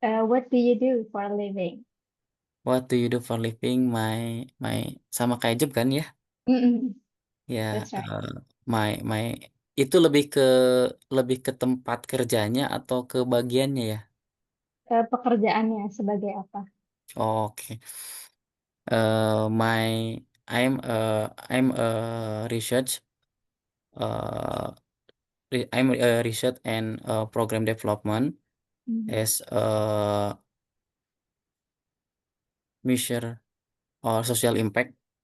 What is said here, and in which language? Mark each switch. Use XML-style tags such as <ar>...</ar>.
<en>What do you do for a living? What do you do for living?</en> <id>My sama kayak job kan ya? Mm-mm. Ya,</id> <en>That's right.</en> <id>my itu lebih ke tempat kerjanya atau ke bagiannya ya? Pekerjaannya sebagai apa? Oke.</id> <en>My I'm a research uh I'm a research and, program development Mhm. as a measure or social impact</en>